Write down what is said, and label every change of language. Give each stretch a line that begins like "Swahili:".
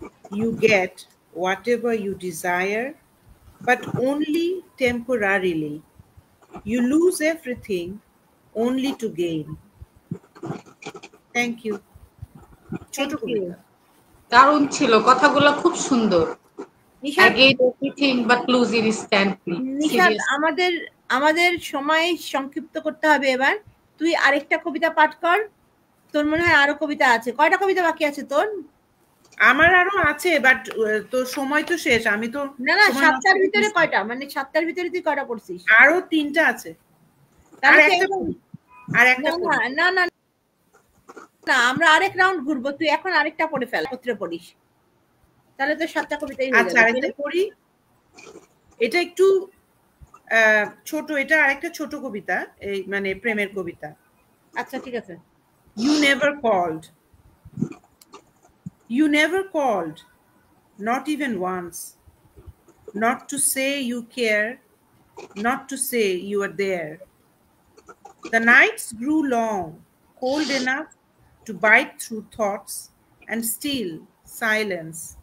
English: You get whatever you desire, but only temporarily. You lose everything only to gain. Thank you. ছোট Thank you.
Bangla: কবিতা। দারুণ ছিল, কথাগুলো খুব সুন্দর। Nishat,
English: Again everything but lose instantly.
Bangla: Nishat
English: Seriously.
Bangla: আমাদের সময় সংক্ষিপ্ত করতে হবে এবার। তুই আরেকটা কবিতা পাঠ কর। তোর মনে হয় আরো কবিতা আছে। কয়টা কবিতা বাকি আছে তোর? আমার আরো আছে, বাট তোর সময় তো শেষ। আমি তো না, 7টার ভিতরে কয়টা? মানে 7টার ভিতরে তুই কয়টা পড়ছিস? আরো 3টা আছে। আর একটা না, না, আমরা আরেক রাউন্ড ঘুরবো। তুই এখন আরেকটা পড়ে ফেল, পত্রে পড়িস, তাহলে তো 7টা কবিতাই হয়ে আচ্ছা, যাবে। আরেকটা পড়ি। এটা একটু ছোট, এটা আরেকটা ছোট কবিতা, এই মানে প্রেমের কবিতা। আচ্ছা, ঠিক আছে।
English: You never called. You never called, not even once. Not to say you care, not to say you are there. The nights grew long, cold enough to bite through thoughts and steal silence.